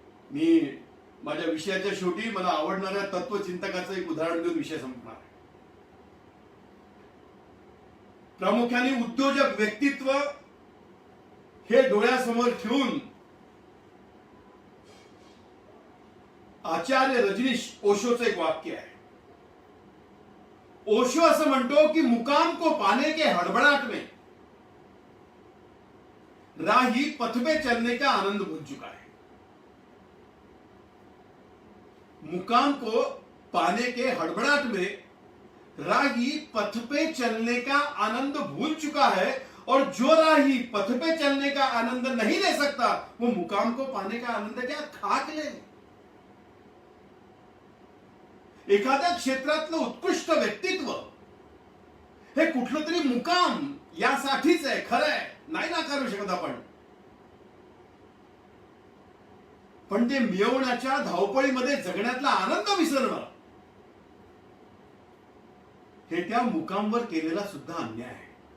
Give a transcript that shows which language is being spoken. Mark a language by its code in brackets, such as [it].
[mr] मी माझ्या विषयाच्या शेवटी मला आवडणाऱ्या तत्वचिंतकाचं एक उदाहरण देऊन विषय संपणार आहे. प्रामुख्याने उद्योजक व्यक्तित्व हे डोळ्यासमोर ठेवून आचार्य रजनीश ओशोचं एक वाक्य आहे. ओशो असं म्हणतो की [hi] मुकाम को पाने के हड़बड़ाहट में राही पथ पे चलने का आनंद भूल चुका है. मुकाम को पाने के हड़बड़ाहट में राही पथ पे चलने का आनंद भूल चुका है और जो राही पथ पे चलने का आनंद नहीं ले सकता वो मुकाम को पाने का आनंद क्या खाक ले. [mr] एखाद्या क्षेत्रातलं उत्कृष्ट व्यक्तित्व हे कुठलं तरी मुकाम यासाठीच आहे, खरं आहे, नाही नाकारू शकत आपण. पण ते मिळवण्याच्या धावपळीमध्ये जगण्यातला आनंद विसरणं हे त्या मुकामवर केलेला सुद्धा अन्याय आहे.